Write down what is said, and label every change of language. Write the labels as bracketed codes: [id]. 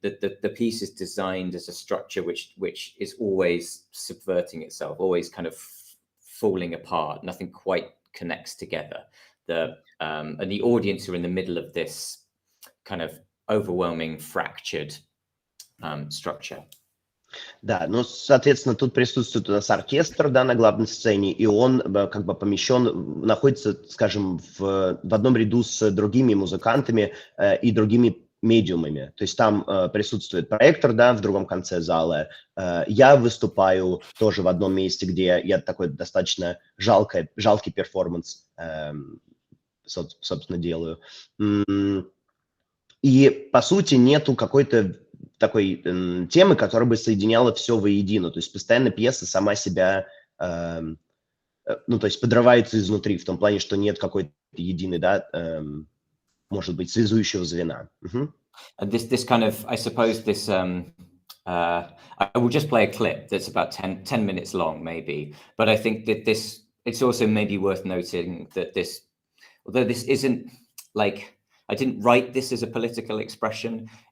[en] The piece is designed as a structure which is always subverting itself, always kind of falling apart. Nothing quite connects together. And the audience are in the middle of this kind of overwhelming, fractured structure. [ru] Да, ну, соответственно, тут присутствует у нас оркестр, да, на главной сцене, и он как бы помещен, находится, скажем, в одном ряду с другими музыкантами и другими медиумами. То есть там присутствует проектор, да, в другом конце зала. Я выступаю тоже в одном месте, где я такой достаточно жалкий перформанс, собственно, делаю. И, по сути, нету какой-то такой темы, которая бы соединяла все воедино. То есть постоянно пьеса сама себя, ну, то есть подрывается изнутри, в том плане, что нет какой-то единой, да, может быть, связующего звена. [en] And this kind of, I suppose this, I will just play a clip that's about 10 minutes long, maybe. But I think that this, it's also maybe worth noting that this, although this isn't like, I didn't write this as a political expression.